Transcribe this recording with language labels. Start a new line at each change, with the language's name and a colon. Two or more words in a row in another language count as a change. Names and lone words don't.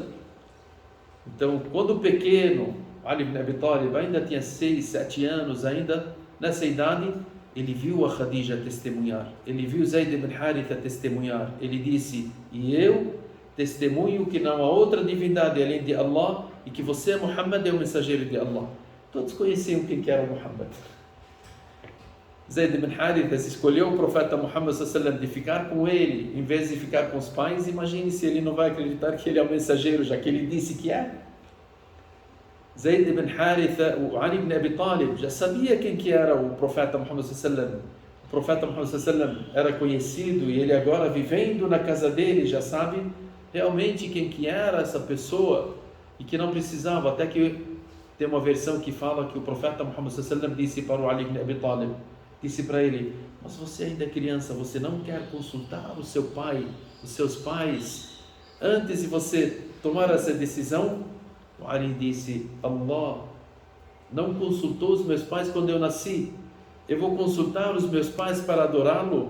Portuguese: Então, quando o pequeno Ali ibn Abi Talib ainda tinha 6, 7 anos, ainda nessa idade, ele viu a Khadija testemunhar, ele viu Zayd ibn Haritha testemunhar. Ele disse: e eu testemunho que não há outra divindade além de Allah e que você, Muhammad, é o mensageiro de Allah. Todos conheciam quem que era Muhammad. Zayd ibn Haritha escolheu o profeta Muhammad
Arabic: صلى الله عليه وسلم
Portuguese: de ficar com ele em vez de ficar com os pais. Imagine se ele não vai acreditar que ele é o mensageiro, já que ele disse que é. Zayd ibn Haritha, o Ali ibn Abi Talib, já sabia quem que era o profeta Muhammad
Arabic: صلى الله عليه وسلم.
Portuguese: O profeta Muhammad
Arabic: صلى الله عليه وسلم
Portuguese: era conhecido e ele agora vivendo na casa dele já sabe realmente quem que era essa pessoa e que não precisava. Até que tem uma versão que fala que o profeta Muhammad
Arabic: صلى الله عليه وسلم
Portuguese: disse para o Ali ibn Abi Talib, disse para ele: mas você ainda é criança, você não quer consultar o seu pai, os seus pais, antes de você tomar essa decisão? O Ali disse: Allah não consultou os meus pais quando eu nasci, eu vou consultar os meus pais para adorá-lo?